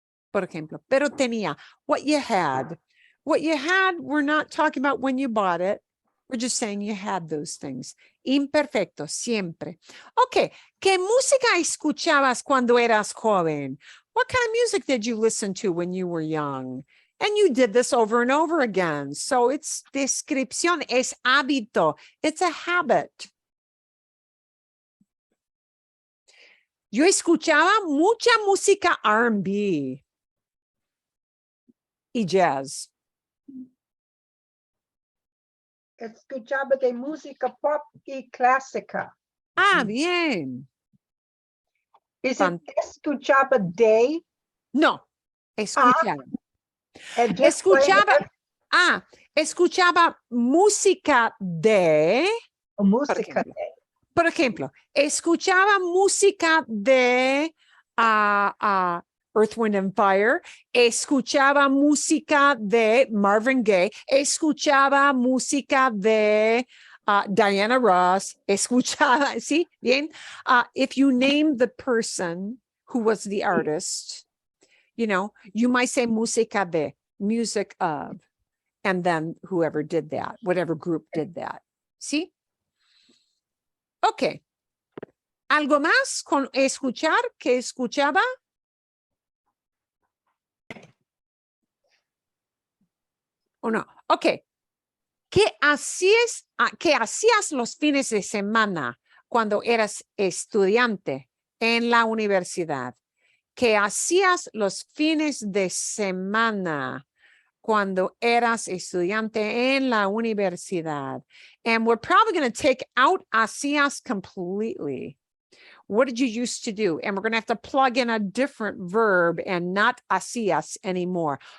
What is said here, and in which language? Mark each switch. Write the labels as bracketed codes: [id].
[es] Por ejemplo, pero tenía [en] what you had. What you had, we're not talking about when you bought it. We're just saying you had those things. [es] Imperfecto, siempre. Ok, ¿qué música escuchabas cuando eras joven? [en] What kind of music did you listen to when you were young? And you did this over and over again. So it's [es] descripción, es hábito. [en] It's a habit. [es] Yo escuchaba mucha música R&B y jazz. Escuchaba de música pop y clásica. Ah, bien. [en] Is Fan- it escuchaba de? [es] No, escuchaba. [en] And just plain [es] Escuchaba música de, música ejemplo. Por ejemplo, escuchaba música de Earth, Wind and Fire, escuchaba música de Marvin Gaye, escuchaba música de Diana Ross, escuchaba, ¿sí? Bien. [en] If you name the person who was the artist, you know, you might say [es] música de, [en] music of, and then whoever did that, whatever group did that. [es] ¿Sí? Ok. ¿Algo más con escuchar que escuchaba? ¿O no? Ok. ¿Qué hacías los fines de semana cuando eras estudiante en la universidad? ¿Qué hacías los fines de semana cuando eras estudiante en la universidad? [en] And we're probably going to take out hacías completely. What did you used to do? And we're going to have to plug in a different verb and not hacías anymore.